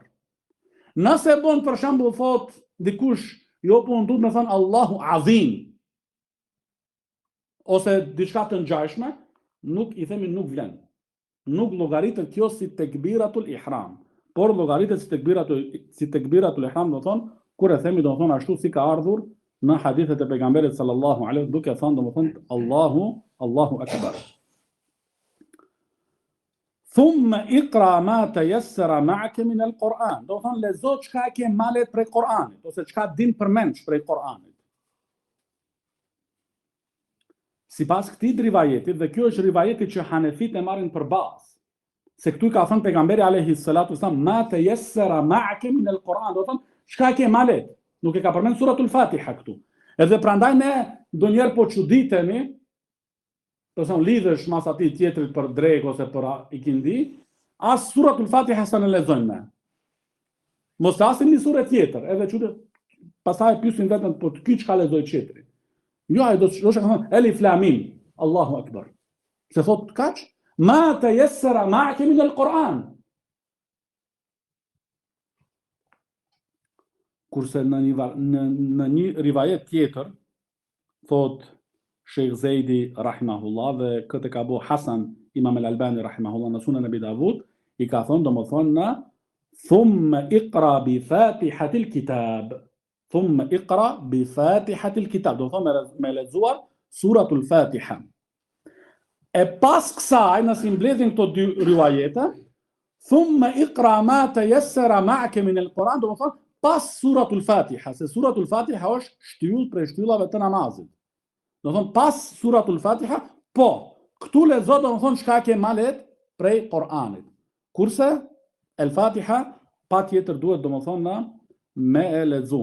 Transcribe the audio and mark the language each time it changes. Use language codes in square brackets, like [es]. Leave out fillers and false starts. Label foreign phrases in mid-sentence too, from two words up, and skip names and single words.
[sq] Nëse bën për shembull thot dikush, jo po duhet të thon [ar] الله العظيم [sq] ose diçka të ngjashme, nuk I themi nuk vlen. Nuk llogaritet kjo si [ar] تكبيرة الإحرام, [sq] por llogaritet si [ar] تكبيرة الإحرام, [sq] do thon kur e themi do thon ashtu si ka ardhur në hadithet e pejgamberit [ar] صلى الله عليه [sq] duke thënë domethënë [ar] الله أكبر. ثم اقرأ ما تيسر معك من القرآن. [sq] Do thon lezo çka ke malet prej Kur'anit ose çka din përmendsh prej Kur'anit. Sipas këtij rivajetit, dhe kjo është rivajeti që Hanefit e marrin për bazë, se këtu ka thënë pejgamberi [ar] عليه الصلاة والسلام ما تيسر معك من القرآن, [sq] do thon çka ke malet. Nuk e ka përmend [ar] سورة الفاتحة [sq] këtu. Edhe prandaj ne ndonjëherë po çuditemi, do të thonë lidhesh mas atij tjetrit për drek ose për ikindi, as [ar] سورة الفاتحة [sq] sa në lexojmë ne. Mos hasim një sure tjetër, edhe çudet, pastaj pyesin vetëm po ky çka lexoj tjetri. Jo, ai do të thonë [ar] ألف لام ميم، الله أكبر. [sq] Se thot kaç? [ar] ما تيسر معك من القرآن. [sq] Kurse në një rivajet tjetër, thot Sheikh Zeidi rahimahullah dhe këtë ka bu Hasan Imam al-Albani rahimahullah në Sunan Abi Davud, I ka thonë domethënë [ar] ثم اقرأ بفاتحة الكتاب. ثم اقرأ بفاتحة الكتاب. [sq] Do thonë me lexuar [ar] سورة الفاتحة. [sq] E pas kësaj, nëse mbledhin këto dy riwajete, [ar] ثم اقرأ ما تيسر معك من القرآن, [sq] do thonë pas [ar] سورة الفاتحة, [sq] se [ar] سورة الفاتحة [sq] është shtyllë prej shtyllave të namazit. Do thonë pas [ar] سورة الفاتحة, [sq] po, këtu lexo do thonë çka ke malet prej Kur'anit. Kurse el Fatiha patjetër duhet domethënë me e lexu.